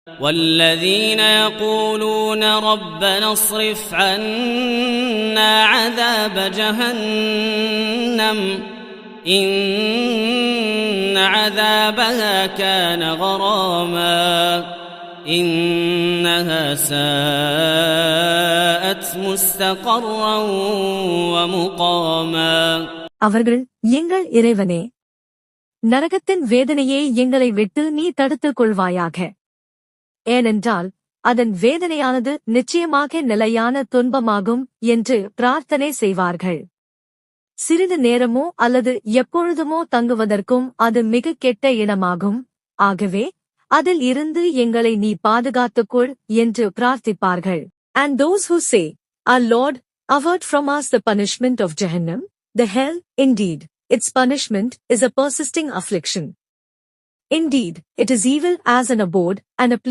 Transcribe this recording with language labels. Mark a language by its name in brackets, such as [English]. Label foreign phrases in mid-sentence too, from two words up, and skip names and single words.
[Arabic] والذين يقولون ربنا اصرف عنا عذاب جهنم إن عذابها كان غراما إنها ساءت مستقرا ومقاما. [Tamil] அவர்கள், எங்கள் இறைவனே, நரகத்தின் வேதனையை எங்களை விட்டு நீ தடுத்துக் கொள்வாயாக. ஏனென்றால் அதன் வேதனையானது நிச்சயமாக நிலையான துன்பமாகும் என்று பிரார்த்தனை செய்வார்கள். சிறிது நேரமோ அல்லது எப்பொழுதுமோ தங்குவதற்கும் அது மிக கெட்ட இடமாகும். ஆகவே அதில் இருந்து எங்களை நீ பாதுகாத்துக்கொள் என்று பிரார்த்திப்பார்கள். [English] And those who say, Our Lord, avert from us the punishment of Jahannam, the hell, indeed, its punishment is a persisting affliction. Indeed, it is evil as an abode and a place